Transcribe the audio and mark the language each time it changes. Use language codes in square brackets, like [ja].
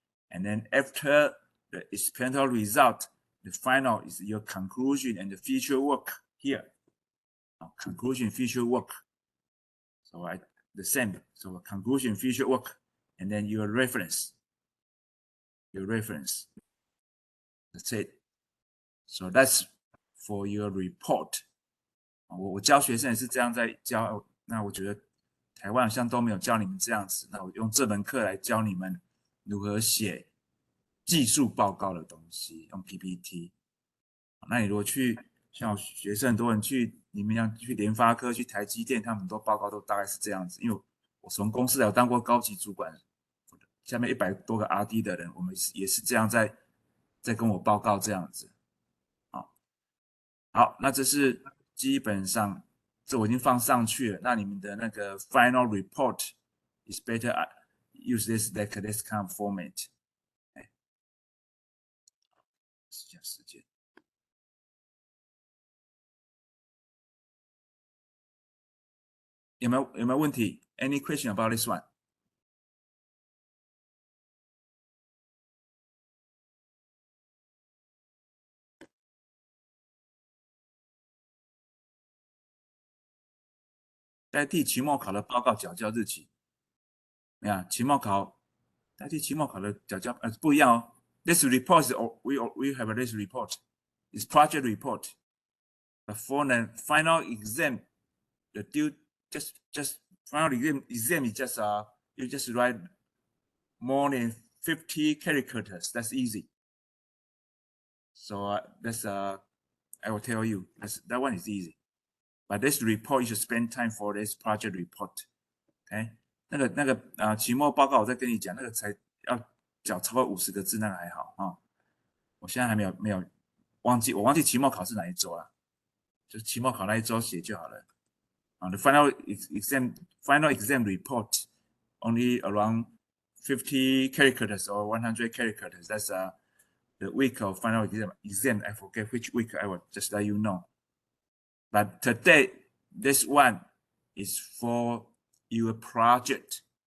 [en] And then after the experimental result, the final is your conclusion and the future work here. Conclusion, future work. So the same. So conclusion, future work, and then your reference. Your reference. That's it. So that's for your report. [zh] 我教学生也是这样在教，那我觉得台湾好像都没有教你们这样子，那我用这门课来教你们如何写技术报告的东西，用 PPT。那你如果去像学生很多人去，你们像去联发科、去台积电，他们很多报告都大概是这样子。因为我从公司来，我当过高级主管，下面100多个 RD 的人，我们也是这样在跟我报告这样子。好，那这是基本上，这我已经放上去了。那你们的那个 [en] final report is better use this kind of format。 [zh] 时间。有没有问题 [en] ？Any question about this one？ [zh] 代替期末考的报告缴交日期。你看，期末考代替期末考的缴交不一样哦。 [en] This report is we have a this report. It's project report. But for the final exam, the due just final exam is just you just write more than 50 characters. That's easy. So that's I will tell you that one is easy. But this report you should spend time for this project report. [zh] OK， 那个期末报告我再跟你讲，那个才要缴超过50个字，那个还好啊。我现在还没有忘记期末考是哪一周了，就是期末考那一周写就好了。 [en] The final exam report only around 50 characters or 100 characters. That's the week of final exam. I forget which week. I will just let you know. But today, this one is for your project.